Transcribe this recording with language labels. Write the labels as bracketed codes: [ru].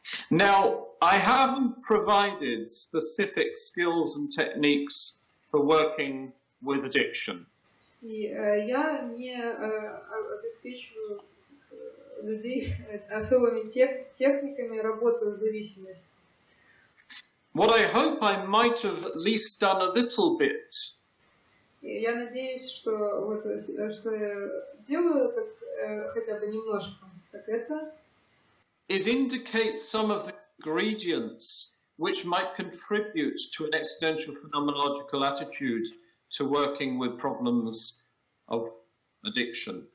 [en] Now, I haven't provided specific skills and techniques for working with addiction. [ru] И я не обеспечиваю людей особыми техниками работы с зависимостью. [en] What I hope I might have at least done a little bit. [ru] Я надеюсь, что что я делаю, так хотя бы немножко, так это [en] is indicate some of the ingredients which might contribute to an existential phenomenological attitude to working with problems of addiction.